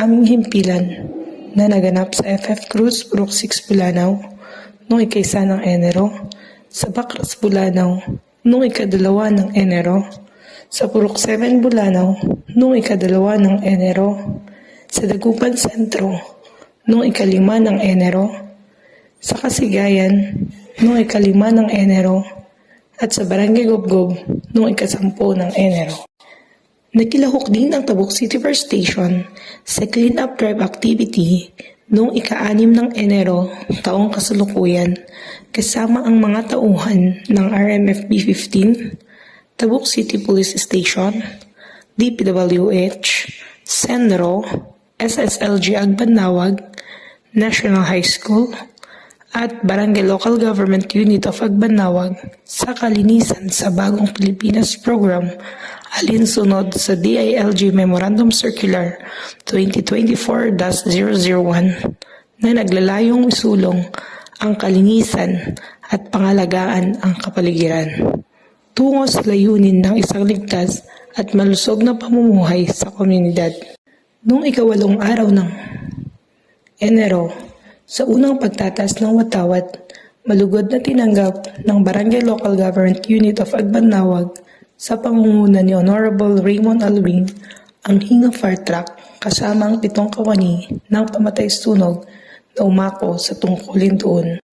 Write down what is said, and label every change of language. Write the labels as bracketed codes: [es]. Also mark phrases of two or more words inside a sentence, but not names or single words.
[tl] aming himpilan na naganap sa FF Cruz, Purok 6, Bolanao noong ika-1 ng Enero, sa Bacras, Bolanao noong ika-2 ng Enero, sa Purok 7, Bolanao noong ika-2 ng Enero, sa Dagupan Sentro noong ika-5 ng Enero, sa Kasigayan noong ika-5 ng Enero at sa Barangay Gobgob noong ika-10 ng Enero. Nakilahok din ang Tabuk City First Station sa [en] clean-up drive activity [tl] noong ika-6 ng Enero taong kasalukuyan kasama ang mga tauhan ng RMFB 15, Tabuk City Police Station, DPWH, Senro, SSLG Agbanawag, National High School, at Barangay Local Government Unit of Agbanawag sa kalinisan sa Bagong Pilipinas Program alinsunod sa DILG Memorandum Circular 2024-001 na naglalayong isulong ang kalinisan at pangalagaan ang kapaligiran tungo sa layunin ng isang ligtas at malusog na pamumuhay sa komunidad. Noong ika-8 araw ng Enero, sa unang pagtatas ng watawat, malugod na tinanggap ng Barangay Local Government Unit of Agbanawag sa pangunguna ni Honorable Raymond Alwin ang Hinga Fire Truck kasama ang 7 kawani ng pamatay sunog na umako sa tungkulin doon.